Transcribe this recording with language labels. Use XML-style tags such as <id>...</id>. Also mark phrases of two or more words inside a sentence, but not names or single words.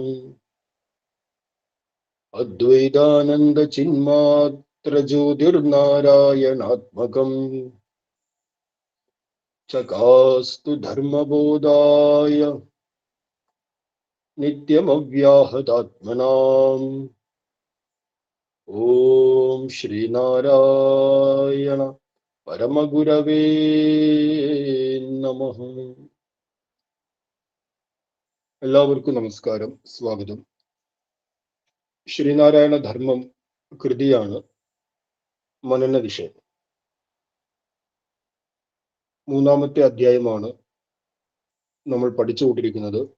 <sa>अद्वैतानंद चिन्मात्र ज्योतिर्नारायणात्मकम् चकास्तु धर्मबोधाय नित्यमव्याहतात्मनाम्। ओम श्रीनारायण परमगुरवे नमः.</sa> <ml>എല്ലാവർക്കും നമസ്കാരം, സ്വാഗതം. ശ്രീനാരായണ ധർമ്മം കൃതിയാണ് മനന വിഷയം. മൂന്നാമത്തെ അധ്യായമാണ് നമ്മൾ പഠിച്ചുകൊണ്ടിരിക്കുന്നത്.</ml>